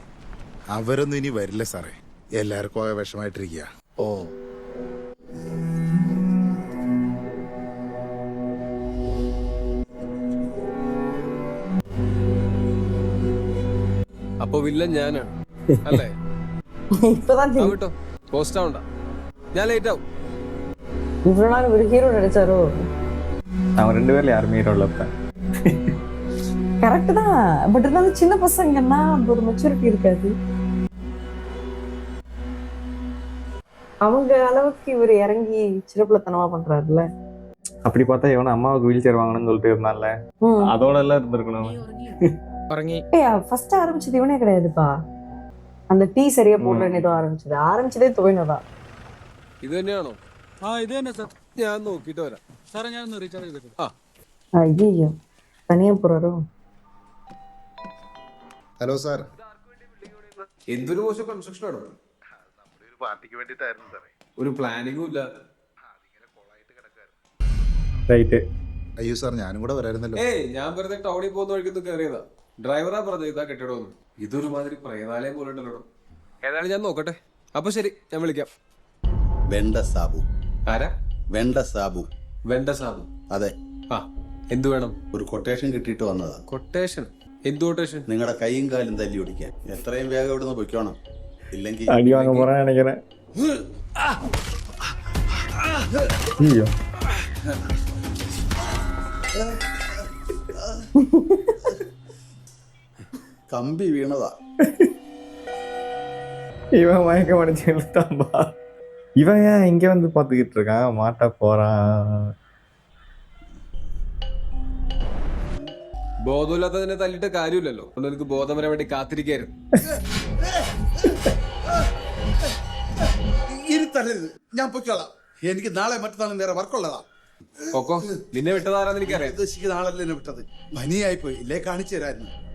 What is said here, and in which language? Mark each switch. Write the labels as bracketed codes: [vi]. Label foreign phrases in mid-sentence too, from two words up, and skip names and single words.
[ml] അവരൊന്നും ഇനി വരില്ല സാറേ, എല്ലാവർക്കും ആകെ വിഷമായിട്ടിരിക്കുക. ഓ, അപ്പൊ വില്ലൻ ഞാനാണ് അല്ലേ? [ta] இப்பதான் தெரியும். [ml] കേട്ടോ, പോസ്റ്റ് ആവണ്ട, ഞാൻ ലേറ്റ് ആവും. [ta] இவ்வளவு நாள் ஒரு ஹீரோ நடிச்சாரோ? அவங்க 2 பேர்ல யாருமே ஹீரோ இல்ல. கரெக்ட் தான், பட் இருந்தாலும் சின்ன பசங்கன்னா ஒரு மெச்சூரிட்டி இருக்காது. அவங்க அளவுக்கு இவர் இறங்கி சிறப்புலத்தனமா பண்றாருல்ல. அப்படி பார்த்தா இவனை அம்மாவுக்கு [en] wheel chair [ta] வாங்கணும்னு சொல்லிட்டு இருந்தான்ல, அதோட எல்லாம் இருந்திருக்கணும். ஃபர்ஸ்ட் ஆரம்பிச்சது இவனே கிடையாதுப்பா. அந்த டீ சரியா போடலன்னு ஏதோ ஆரம்பிச்சதே துவைனதான். [ml] ഇത് തന്നെയാണോ? ആ ഇത് തന്നെ സാർ. ഞാൻ നോക്കിട്ട് വരാം. സാറേ ഞാൻ ഒന്ന് റീചാർജ് ചെയ്തിട്ട്. ആ [ta] ஐயோ தனியா போறாரோ. [ml] ഹലോ സാർ. എന്തൊരു മോശം കൺസ്ട്രക്ഷൻ ആണോ? ഒരു പാർട്ടിക്ക് വേണ്ടിട്ടായിരുന്നു സാറേ. ഒരു പ്ലാനിങ്ങും ഇല്ല. [ta] ரைட்டு. [ml] അയ്യോ സാർ, ഞാനും കൂടെ വരായിരുന്നല്ലോ. ഏയ് ഞാൻ വെറുതെ ടൗണിൽ പോകുന്ന വഴിക്കൊന്ന് കയറിയതാ. ഡ്രൈവറാ പറഞ്ഞത് ഇതാ കെട്ടിടമൊന്നും. ഇതൊരു മാതിരി പ്രേതാലയം പോലെ ഉണ്ടല്ലോ. ഏതായാലും ഞാൻ നോക്കട്ടെ. അപ്പൊ ശരി, ഞാൻ വിളിക്കാം. വെണ്ട സാബു. ആരാ? വെണ്ട സാബു. വെണ്ട സാബു. അതെ. ആ എന്തു വേണം? ഒരു കൊട്ടേഷൻ കിട്ടിയിട്ട് വന്നതാ. കൊട്ടേഷൻ? എന്ത് കൊട്ടേഷൻ? നിങ്ങളുടെ കൈയും കാലും തല്ലി ഓടിക്കാൻ. എത്രയും വേഗം ഇവിടുന്ന് പൊയ്ക്കോണം, ഇല്ലെങ്കിൽ [ta] அடி வாங்க போறான்னு நினைக்கிறேன். ஐயோ [ml] കമ്പി വീണതാ. [ta] இவன் மயக்கம் அடைஞ்சு இழுத்தான்பா. இவன் ஏன் இங்க வந்து பாத்துக்கிட்டு இருக்கான்? மாட்ட போறான். [ml] ബോധമില്ലാത്തതിനെ തല്ലിട്ട് കാര്യമില്ലല്ലോ. അതുകൊണ്ട് എനിക്ക് ബോധം വരാൻ വേണ്ടി കാത്തിരിക്കായിരുന്നു. ഇനി തല്ലരുത്, ഞാൻ പൊയ്ക്കോളാം. എനിക്ക് നാളെ മറ്റന്നാളും വേറെ വർക്കുള്ളതാ. ഒക്കോ, നിന്നെ വിട്ടതാരാന്ന് എനിക്കറിയാം. ഉദ്ദേശിക്കുന്ന ആളല്ലേ എന്നെ വിട്ടത്. പനിയായി പോയി, ഇല്ലേ കാണിച്ചു തരായിരുന്നു.